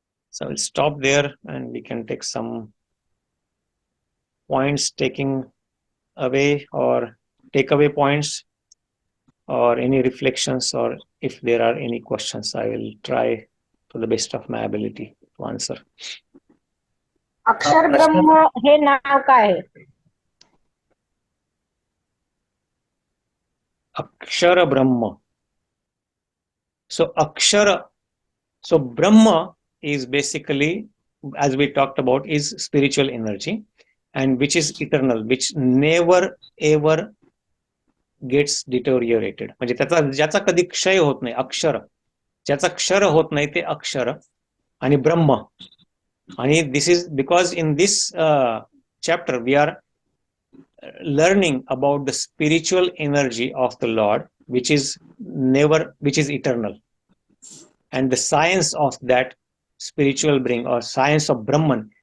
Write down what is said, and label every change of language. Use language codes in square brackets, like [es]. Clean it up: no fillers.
[en] So we'll stop there and we can take some points taking away or takeaway points or any reflections, or if there are any questions, I will try to the best of my ability to answer. [mr] अक्षर ब्रह्म हे नाव काय आहे? [en] Akshara Brahma. So Akshara, so Brahma is basically, as we talked about, is spiritual energy and which is eternal, which never ever gets deteriorated. [mr] म्हणजे ज्याचा कधी क्षय होत नाही, अक्षर ज्याचा क्षर होत नाही ते अक्षर आणि ब्रह्म [en] And this is because in this chapter we are learning about the spiritual energy of the Lord, which is eternal, and the science of that spiritual being or science of Brahman.